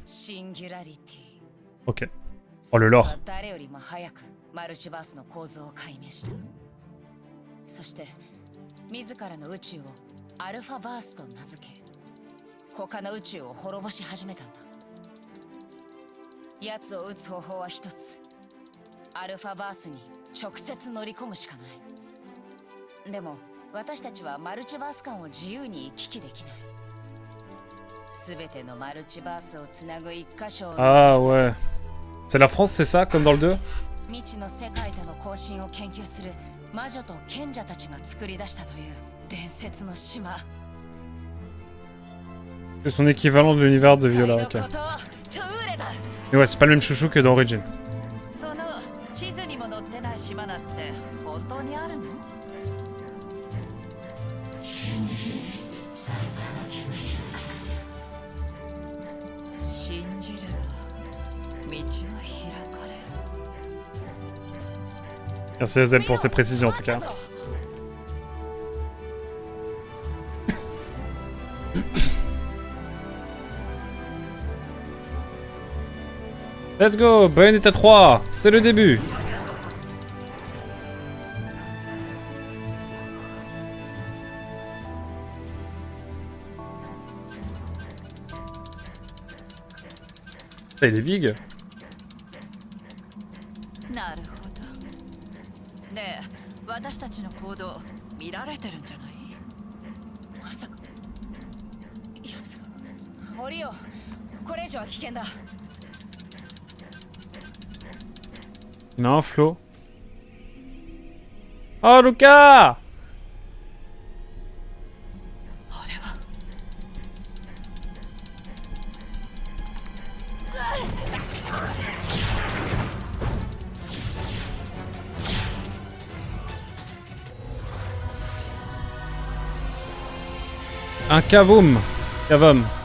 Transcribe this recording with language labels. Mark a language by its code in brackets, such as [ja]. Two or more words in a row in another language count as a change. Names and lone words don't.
[fr] Ok. Oh le lore. [ja] マルチバースの構造を解明した。そして自らの宇宙をアルファバースと名付け、他の宇宙を滅ぼし始めたんだ。奴を撃つ方法は一つ。アルファバースに直接乗り込むしかない。でも私たちはマルチバース間を自由に行き来できない。すべてのマルチバースをつなぐ一箇所を。 [fr] Ah ouais. C'est la France, c'est ça, comme dans le 2? [ja] 未知の世界との交信を研究する魔女と賢者たちが作り出したという伝説の島。 [fr] C'est son équivalent de l'univers de Viola, ok. Mais ouais, c'est pas le même chouchou que dans Origin. [ja] その地図にも載ってない島なんて本当にあるの？信じれば道が開かれる。 [fr] Merci à Zel pour ses précisions en tout cas. [en] Let's go, Bayonetta 3, [fr] c'est le début. Ah, il est big. [ja] なるほど。ねえ、私たちの行動見られてるんじゃない？まさか奴が。降りよう。これ以上は危険だ。 [fr] Il y en a un flot. Oh Lucas! [ja] あれは。 [fr] Un Kavoum. Kavom.